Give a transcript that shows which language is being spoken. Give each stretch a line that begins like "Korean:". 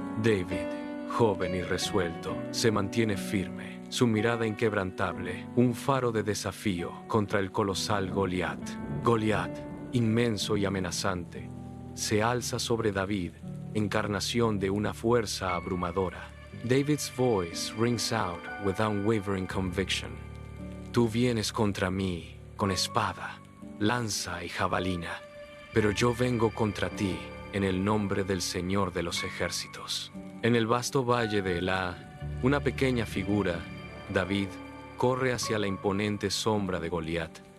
Spanish: David, joven y resuelto, se mantiene firme, su mirada inquebrantable, un faro de desafío contra el colosal Goliat. Goliat, inmenso y amenazante, se alza sobre David, encarnación de una fuerza abrumadora.
English: David's voice rings out with unwavering conviction.
Spanish: Tú vienes contra mí con espada, lanza y jabalina, pero yo vengo contra ti en el nombre del Señor de los ejércitos. En el vasto valle de Elá, una pequeña figura, David, corre hacia la imponente sombra de Goliat.